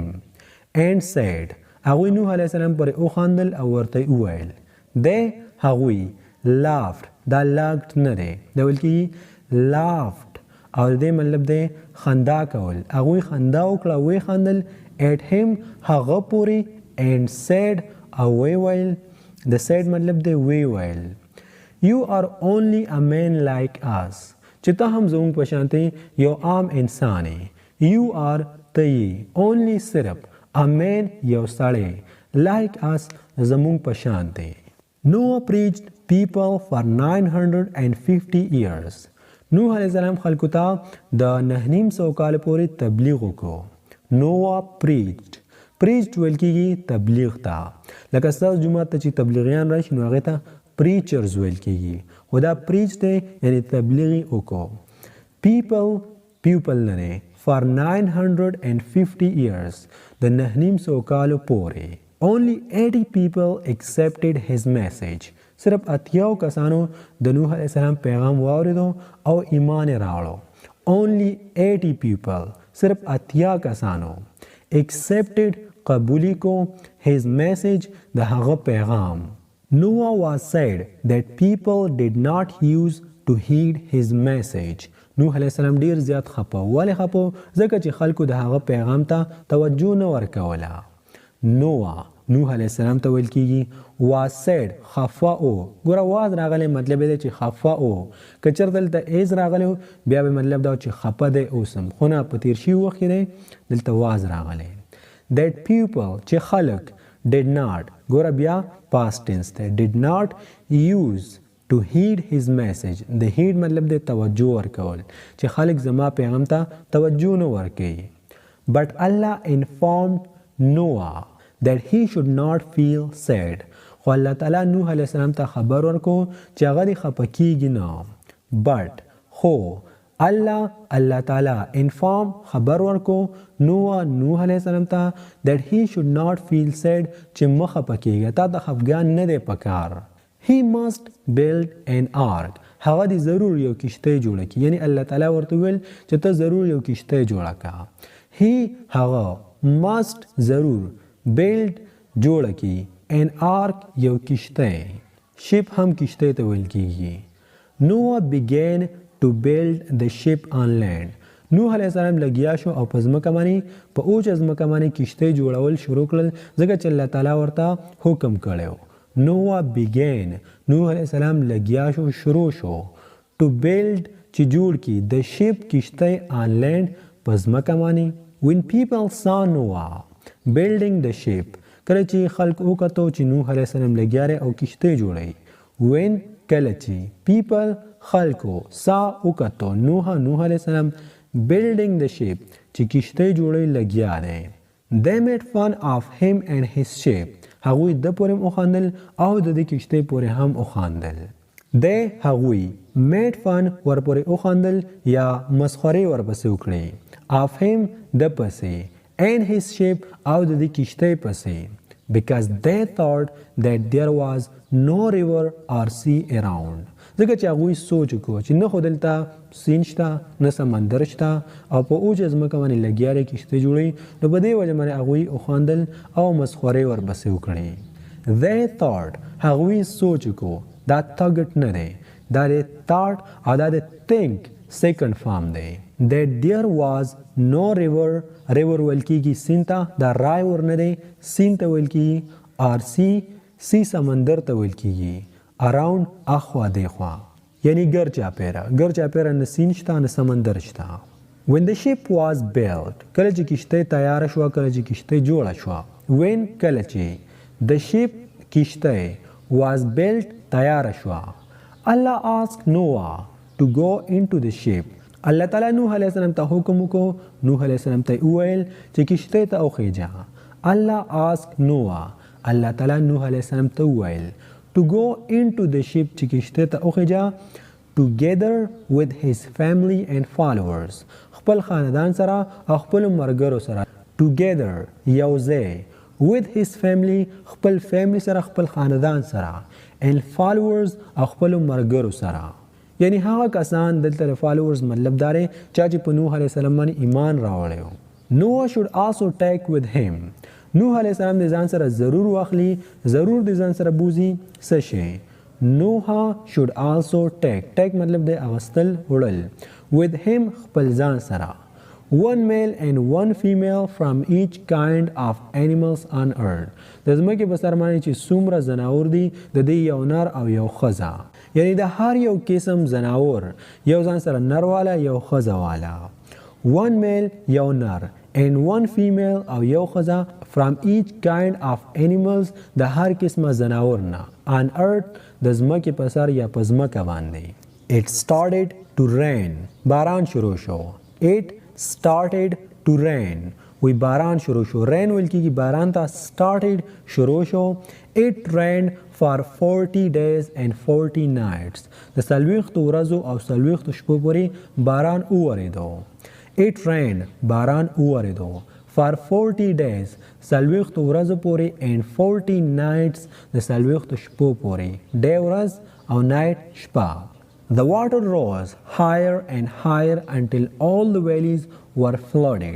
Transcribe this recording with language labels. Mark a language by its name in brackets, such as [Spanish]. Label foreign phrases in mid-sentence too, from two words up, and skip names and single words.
[English] and said [Pashto] هغوی نوح علیه السلام پرې وخندل او ورته وویل هغوی laughed دا laughed نه دی دا ویل کېږي laughed او د دې مطلب دی خندا کول هغوی خندا وکړه وی خندل [English] at him [Pashto] هغه پورې [English] and said [Pashto] او وی ویل د said مطلب دی وی ویل [English] you are only a man like us [Pashto] چې ته هم زموږ په شانتې یو عام انسان یې [English] you are [Pashto] ته یې only صرف [English] a man [Pashto] یو سړی [English] like us [Pashto] زموږ په شانتې [English] Noah preached people for [Pashto] 950 years نوح علیه السلام خلکو ته د 950 کال پورې تبلیغ وکړو Noah preached ویل کېږي تبلیغ ته لکه ستاسو جومات ته چې تبلیغیان راشي نو هغې ته preachers ویل کېږي خو دا preach دی یعنی تبلیغ یې وکړو people نه دی for [English] 950 years [Pashto] د 950 کالو پورې [English] only 80 people accepted his message [Pashto] صرف 80 کسانو د نوح علیه السلام پیغام واورېدو او ایمان یې راوړو [English] only 80 people [Pashto] صرف 80 کسانو accepted قبولی کو [English] his message [Pashto] د هغه پیغام [English] Noah was said that people did not use to heed his message [Pashto] نوح علیه السلام ډیر زیات خپه ولې خپه ځکه چې خلکو د هغه پیغام ته توجه نه ورکوله نوح علیه السلام ته ویل کېږي [English] was said [Pashto] خفه او ګوره واز راغلی مطلب دی چې خفه او که چېرته دلته ایز راغلی بیا به مطلب دا چې خفه دی اوسم خو نه په تیر شوي وخت کې دی دلته واز راغلی [English] that people [Pashto] چې خلک [English] did not [Pashto] ګوره بیا [English] past tense [Pashto] دی [English] did not use to heed his message [Pashto] د heed مطلب دی توجه ورکول چې خلک زما پیغام ته توجه نه ورکوي [English] but Allah informed Noah that he should not feel sad [Pashto] خو الله تعالی نوح علیه السلام ته خبر ورکو چې هغه دې خفه کېږي نه but خو الله تعالی انفارم خبر ورکو نوح علیه السلام ته [English] that he should not feel sad [Pashto] چې مه خفه کېږه تا ته خفګان نه دی پکار [English] he must build an ark [Pashto] هغه دې ضرور یو کشتۍ جوړه کړي یعنی الله تعالی ورته ویل چې ته ضرور یو کشتۍ جوړه کړه هغه must ضرور build جوړه کړي [English] an ark [Pashto] یو کشتۍ ship هم کشتۍ ته ویل کېږي [English] Noah began to build the ship on land [Pashto] نوح علیه السلام لګیا شو او په ځمکه باندې په اوچه ځمکه باندې کشتۍ جوړول شروع کړل ځکه چې الله تعالی ورته حکم کړی [English] Noah began [Pashto] نوح علیه السلام لګیا شو شروع شو [English] to build [Pashto] چې جوړ کړي [English] the ship [Pashto] کشتۍ [English] on land [Pashto] په ځمکه باندې [English] when people saw Noah building the ship [Pashto] کله چې خلک وکتو چې نوح علیه السلام لګیا دی او کشتۍ جوړوي when کله چې people خلکو سا وکتو نوح علیه السلام [English] building the ship [Pashto] چې کشتۍ جوړوي لګیا دی [English] they made fun of him and his ship [Pashto] هغوی د پورې وخندل او د دې کشتۍ پورې هم وخندل هغوی [English] made fun [Pashto] ورپورې وخندل یا مسخرې ورپسې وکړې [English] of him [Pashto] د پسې [English] and his ship [Pashto] او د دې کشتۍ پسې [English] because they thought that there was no river or sea around [Pashto] ځکه چې هغوی سوچ وکړو چې نه خو دلته سیند شته نه سمندر شته او په اوچه ځمکه باندې لګیا دی کشتۍ جوړوي نو په دې وجه باندې هغوی وخندل او مسخرې ورپسې وکړې [English] they thought [Pashto] هغوی سوچ وکړو دا thought نه دی دا دی thought او دا دی [English] think second form [Pashto] دی [English] that there was no river [Pashto] ویل کېږي سیند ته دا رای ور نه دی سیند ته ویل کېږي [English] or sea [Pashto] سمندر ته ویل کېږي around اخوا دیخوا یعنی ګر چاپیره نه سیند شته نه سمندر شته [English] when the ship was built [Pashto] کله چې کشته تیار شو کله چې کشته جوړه شو when کله چې [English] the ship [Pashto] کشته [English] was built [Pashto] تیار شو [English] Allah asked Noah to go into the ship [Pashto] الله تعالی نوح علیہ السلام ته حکم وکړو نوح علیہ السلام ته وویل چې کشته ته وخیجه [English] Allah asked Noah [Pashto] الله تعالی نوح علیہ السلام ته وویل [English] to go into the ship [Pashto] چې کشته ته وخیجه [English] together with his family and followers [Pashto] خپل خاندان سره او خپل مرګرو سره together یوځای [English] with his family [Pashto] خپل family سره خپل خاندان سره [English] and followers [Pashto] او خپل مرګرو سره یعنی هغه کسان دلته followers مطلب داره چې په نوح علیه السلام باندې ایمان راوړی [English] Noah should also take with him [Pashto] نوح علیه السلام د ځان سره ضرور واخلي ضرور د ځان سره بوزي څه شي [English] Noah should also take [Pashto] مطلب د اغستل وړل [English] with him [Pashto] خپل ځان سره [English] one male and one female from each kind of animals on earth [Pashto] د ځمکې په سر باندې چې څومره ځناور دي د دې یو نر او یو ښځه یعنی د هر یو قسم ځناور یو ځان سره نر والا یو ښځه والا [English] one male [Pashto] یو نر [English] and one female [Pashto] او یو ښځه [English] from each kind of animals [Pashto] د هر قسمه ځناور نه [English] on earth [Pashto] د ځمکې په سر یا په ځمکه باندې [English] it started to [Pashto] rain باران شروع شو [English] it started to rain [Pashto] وی باران شروع شو rain ویل کېږي باران ته [English] started [Pashto] شروع شو [English] it rained for 40 days and 40 nights [Pashto] د 40 ورځو او 40 شپو پورې باران وورېدو [English] it rained [Pashto] باران وورېدو [English] for 40 days [Pashto] 40 ورځو پورې [English] and 40 nights [Pashto] د 40 شپو پورې [English] day [Pashto] ورځ او [English] night شپه The water rose higher and higher until all the valleys were flooded.